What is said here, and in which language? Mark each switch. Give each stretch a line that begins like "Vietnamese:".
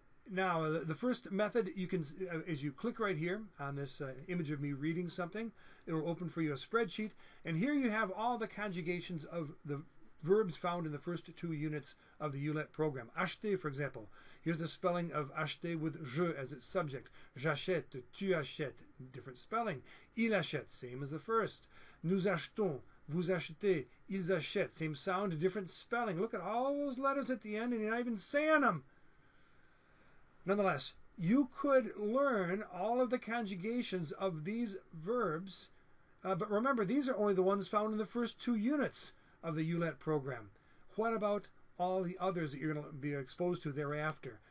English: Now, the first method, you can, as you click right here on this image of me reading something, it will open for you a spreadsheet, and here you have all the conjugations of the verbs found in the first 2 units of the ULET program. Acheter, for example. Here's the spelling of acheter with je as its subject.
French: J'achète, tu achètes,
English: different spelling.
French: Il achète,
English: same as the first.
French: Nous achetons, vous achetez, ils achètent,
English: same sound, different spelling. Look at all those letters at the end, and you're not even saying them. Nonetheless, you could learn all of the conjugations of these verbs, but remember, these are only the ones found in the first 2 units of the ULET program. What about all the others that you're going to be exposed to thereafter?